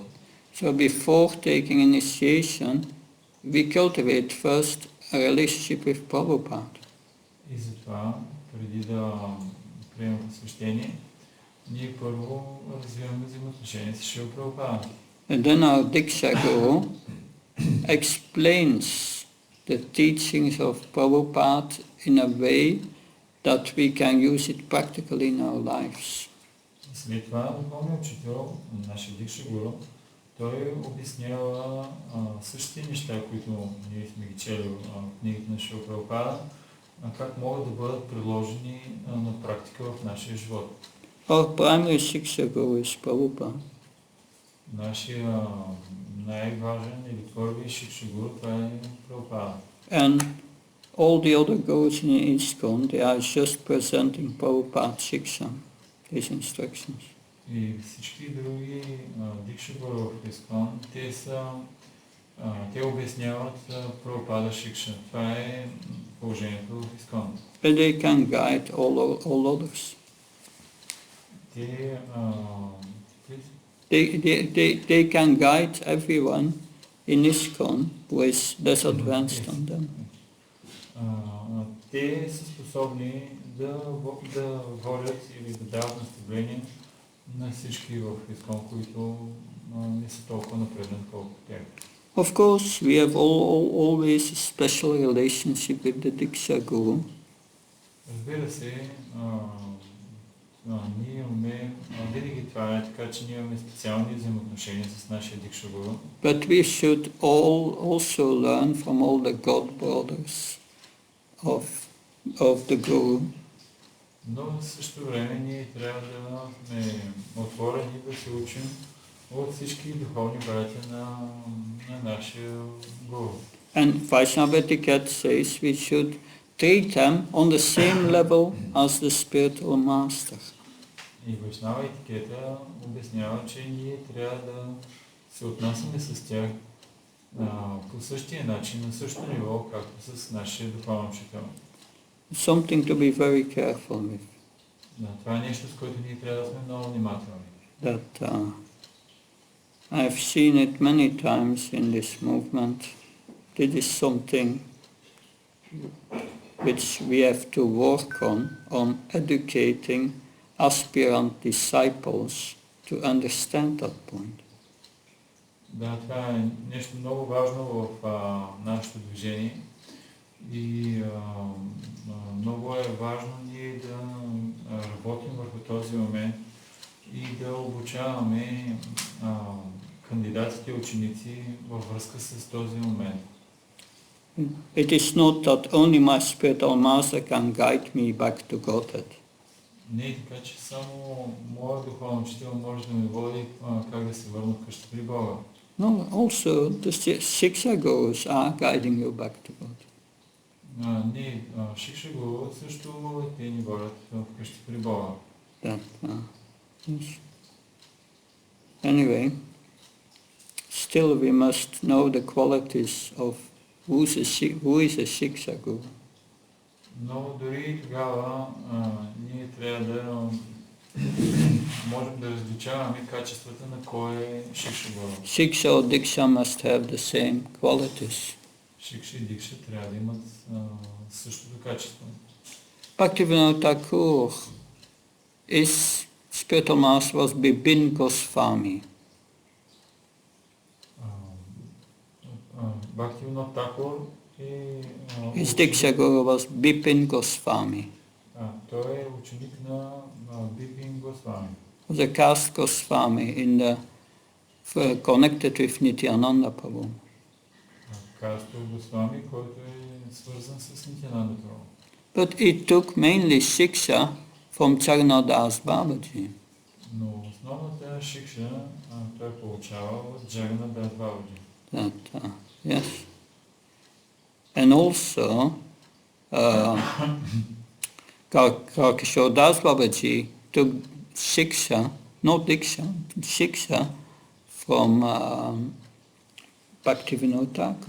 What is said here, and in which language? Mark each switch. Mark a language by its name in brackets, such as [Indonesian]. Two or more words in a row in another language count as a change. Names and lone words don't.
[English] So before taking initiation, we cultivate first a relationship with Prabhupada. [Bulgarian] И затова, преди да приемем посвещение, ние първо развиваме взаимоотношения с Шрила Прабхупада. [English] And then our Diksha Guru explains the teachings of Prabhupada in a way that we can use it practically in our lives. [Bulgarian] И след това духовният учител, нашия Дикша Гуру, той обяснява същите неща, които ние сме ги чели в книгите на Шрила Прабхупада, как могат да бъдат приложени на практика в нашия живот. [English] Our primary Shiksha Guru is Prabhupada. [Bulgarian] Нашия най-важен или първи Шикша Гуру, това е Прабхупада. [English] And all the other gurus in ISKCON, they are just presenting Prabhupada's Shiksha, his instructions. [Bulgarian] И всички други Дикша Гуру в ИСКОН, те обясняват Прабхупада Шикша. Това е положението в ИСКОН. [English] But they can guide all others. They can guide everyone in ISKCON who is less advanced on them. [Bulgarian] Те са способни да водят или да дават наставление на всички в ИСКОН, които не са толкова напреднат колкото тях. [English] Of course, we have always a special relationship with the Diksha Guru. [Bulgarian] Разбира се, ние имаме, винаги това е така, че ние имаме специални взаимоотношения с нашия Дикша Гуру. [English] But we should also learn from all the God brothers of the Guru. [Bulgarian] Но в същото време ние трябва да сме отворени да се учим от всички духовни братя на нашия Гуру. [English] And Vaishnava etiquette says we should treat them on the same level as the spiritual master. [Bulgarian] И Вайшнава етикета обяснява, че ние трябва да се отнасяме с тях по същия начин, на същото ниво, както с нашия духовен учител. [English] Something to be very careful with. [Bulgarian] Това е нещо, с което ние трябва да сме много внимателни. [English] That I've seen it many times in this movement. It is something which we have to work on educating aspirant disciples to understand that point. [Bulgarian] Да, това е нещо много важно в нашето движение и много е важно ние да работим върху този момент и да обучаваме кандидатите и ученици във връзка с този момент. [English] It is not that only my spiritual master can guide me back to Godhead. [Bulgarian] Не е така, че само моят духовен учител може да ме води как да се върна къща при Бога. [English] No, also the Shiksha gurus are guiding you back to God. [Bulgarian] Ние, Шикша Гуру също те ни водят вкъщи при Бога. [English] That, yes. Anyway, still we must know the qualities of who is a Shiksha guru. [Bulgarian] Но дори тогава ние трябва да можем да различаваме качествата на кой е Шикша Гуру. [English] Shiksha or Diksha must have the same qualities. [Bulgarian] Шикша и Дикша трябва да имат същото качество. [English] Bhaktivinoda Thakur, his spiritual master was Bipin Goswami. [Bulgarian] Бхактивинод Такур е [English] His Diksha guru was Bipin Goswami. [Bulgarian] Той е ученик на Бипин Госвами. [English] Was a caste Goswami connected with Nityananda Prabhu. [Bulgarian] Касто Госвами, който е свързан с Нитянанда Прабhu. [English] But he took mainly Shiksha from Charnadas Babaji. [Bulgarian] Но основната шикша той получава от Джаганадас Бабаджи. [English] That, yes. And also, Karkashodas Babaji took Shiksha, not Diksha, Shiksha from Bhaktivinoda Thakur.